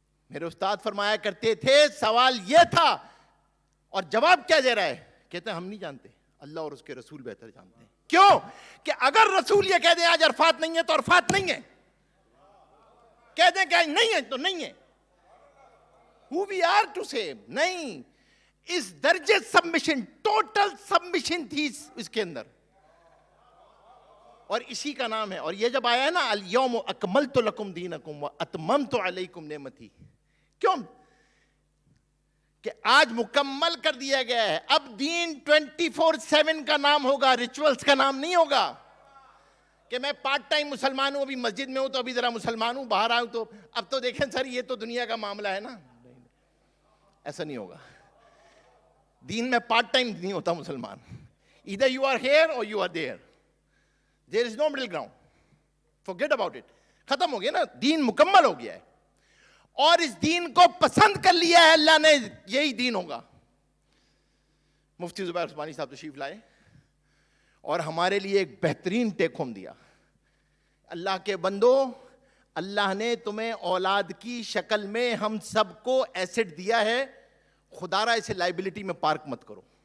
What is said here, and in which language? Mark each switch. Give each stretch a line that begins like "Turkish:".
Urdu: میرے استاد فرمایا کرتے تھے سوال یہ تھا, اور جواب کیا دے رہا ہے؟ کہتے ہیں ہم نہیں جانتے, اللہ اور اس کے رسول بہتر جانتے ہیں. کیوں؟ کہ اگر رسول یہ کہہ دیں آج عرفات نہیں ہے تو عرفات نہیں ہے, کہہ دیں کہ آج نہیں ہے تو نہیں ہے.
English: Who we are to say؟ نہیں.
Urdu: اس درجے سبمیشن, ٹوٹل سبمیشن تھی اس کے اندر, اور اسی کا نام ہے. اور یہ جب آیا ہے نا
Arabic: الیوم اکملت لکم دینکم واتممت علیکم نعمتی,
Urdu: کیوں؟ کہ آج مکمل کر دیا گیا ہے. اب دین 24/7 کا نام ہوگا, ریچولز کا نام نہیں ہوگا کہ میں پارٹ ٹائم مسلمان ہوں, ابھی مسجد میں ہوں تو ابھی ذرا مسلمان ہوں, باہر آؤں تو اب تو دیکھیں سر یہ تو دنیا کا معاملہ ہے نا. ایسا نہیں ہوگا. دین میں پارٹ ٹائم نہیں ہوتا مسلمان.
English: either you are here or you are there. There is no middle ground. Forget about it.
Urdu: ختم ہو گیا نا, دین مکمل ہو گیا ہے, اور اس دین کو پسند کر لیا ہے اللہ نے, یہی دین ہوگا. مفتی زبیر عثمانی صاحب تشریف لائے اور ہمارے لیے ایک بہترین ٹیک ہوم دیا. اللہ کے بندو, اللہ نے تمہیں اولاد کی شکل میں ہم سب کو ایسٹ دیا ہے, خدا را اسے لائبلٹی میں پارک مت کرو.